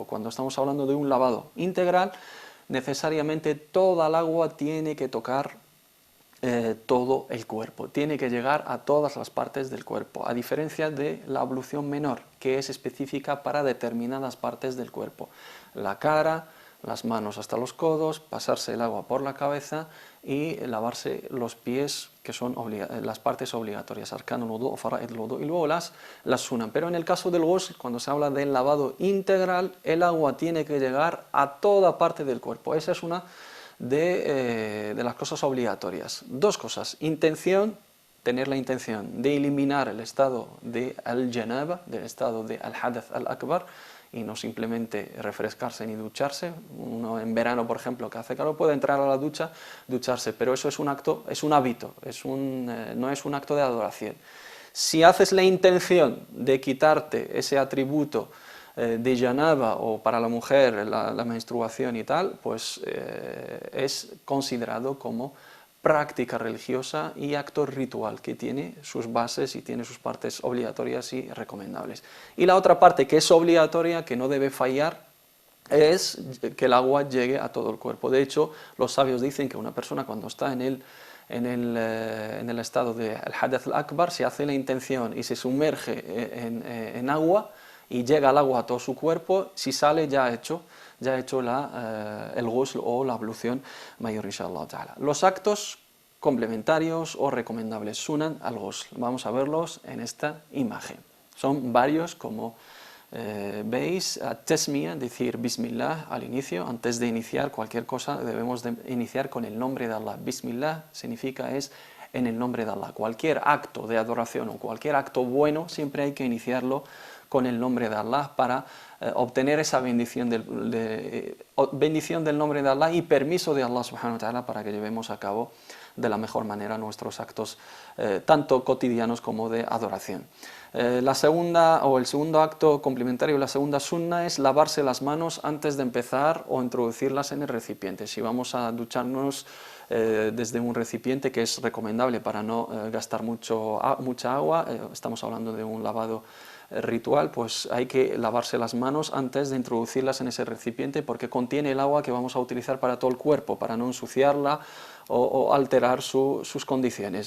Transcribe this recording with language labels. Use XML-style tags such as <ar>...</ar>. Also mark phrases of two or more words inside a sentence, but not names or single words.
<es>Cuando estamos hablando de un lavado integral, necesariamente toda el agua tiene que tocar todo el cuerpo, tiene que llegar a todas las partes del cuerpo, a diferencia de la ablución menor, que es específica para determinadas partes del cuerpo, la cara, las manos hasta los codos, pasarse el agua por la cabeza y lavarse los pies, que son las partes obligatorias,</es> <ar>أركان الوضوء أو فرائض الوضوء,</ar> <es>y luego las sunan. Pero en el caso del ghusl, cuando se habla del lavado integral, el agua tiene que llegar a toda parte del cuerpo. Esa es una de las cosas obligatorias. 2 cosas, intención, tener la intención de eliminar el estado de al-janaba, del estado de</es> <ar>الحدث الأكبر,</ar> <es>y no simplemente refrescarse ni ducharse. Uno en verano, por ejemplo, que hace calor, puede entrar a la ducha, ducharse, pero eso es un acto, es un hábito, no es un acto de adoración. Si haces la intención de quitarte ese atributo de janaba, o para la mujer la menstruación y tal, pues es considerado como práctica religiosa y acto ritual que tiene sus bases y tiene sus partes obligatorias y recomendables. Y la otra parte que es obligatoria, que no debe fallar, es que el agua llegue a todo el cuerpo. De hecho, los sabios dicen que una persona cuando está en el estado de</es> <ar>الحدث الأكبر,</ar> <es>se hace la intención y se sumerge en agua y llega el agua a todo su cuerpo, si sale ya ha hecho el ghusl o la ablución mayor,</es> <ar>إن شاء الله تعالى.</ar> <es>Los actos complementarios o recomendables</es> <ar>سنن الغسل,</ar> <es>vamos a verlos en esta imagen. Son varios, como Veis, tesmia, decir Bismillah al inicio, antes de iniciar cualquier cosa debemos de iniciar con el nombre de Allah. Bismillah significa es en el nombre de Allah. Cualquier acto de adoración o cualquier acto bueno siempre hay que iniciarlo con el nombre de Allah para obtener esa bendición bendición del nombre de Allah y permiso de Allah</es> <ar>سبحانه وتعالى</ar> <es>para que llevemos a cabo de la mejor manera nuestros actos tanto cotidianos como de adoración. La segunda o el segundo acto complementario, la segunda sunna es lavarse las manos antes de empezar o introducirlas en el recipiente. Si vamos a ducharnos desde un recipiente, que es recomendable para no gastar mucha agua, estamos hablando de un lavado ritual, pues hay que lavarse las manos antes de introducirlas en ese recipiente porque contiene el agua que vamos a utilizar para todo el cuerpo, para no ensuciarla o alterar sus condiciones.</es>